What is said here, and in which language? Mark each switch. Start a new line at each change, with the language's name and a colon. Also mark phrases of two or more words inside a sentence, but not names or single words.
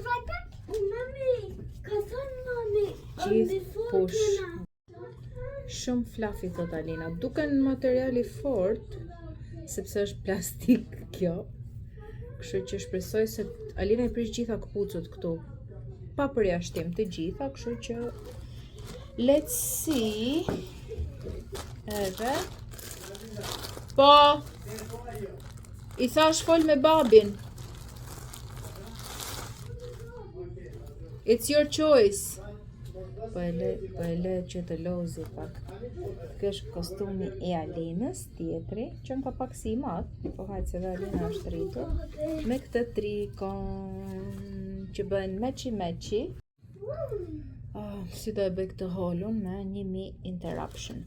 Albanian: Gjithë push. Shumë fluffy, thot Alina. Duken materiali fort, sepse është plastik kjo. Kështu që shpresoj se Alina i prish gjitha këpucët këtu. Pa përjashtim të gjitha, kështu që
English: let's see.
Albanian: Edhe po i thash fol me babin.
English: It's your choice.
Albanian: Po e le që të lozi pak. Kjo është kostumi i Alinës, tjetri, që në ka pak si i madh, po hajtë se dhe Alina është rritur, me këtë trikon që bën meqi. Si do e bëj këtë holun me 1000 interruption.